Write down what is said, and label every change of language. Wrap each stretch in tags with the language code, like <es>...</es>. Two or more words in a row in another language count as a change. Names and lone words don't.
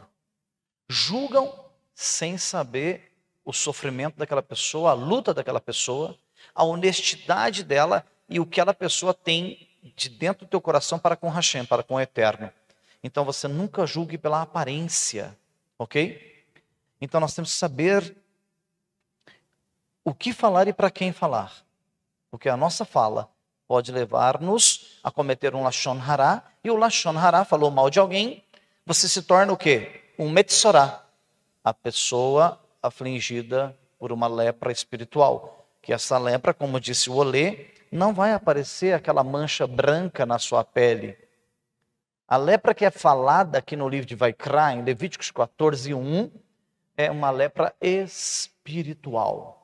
<pt>Julgam sem saber o sofrimento daquela pessoa, a luta daquela pessoa, a honestidade dela e o que aquela pessoa tem de dentro do teu coração para com Hashem, para com o Eterno. Então você nunca julgue pela aparência, ok? Então nós temos que saber o que falar e para quem falar. Porque a nossa fala pode levar-nos a cometer um</pt> <he>לשון הרע,</he> <pt>e o</pt> <he>לשון הרע,</he> <pt>falou mal de alguém, você se torna o quê? Um metzorá, a pessoa afligida por uma lepra espiritual. Que essa lepra, como disse o Olê, não vai aparecer aquela mancha branca na sua pele. A lepra que é falada aqui no livro de Vaikra, em Levíticos 14:1, é uma lepra espiritual.</pt>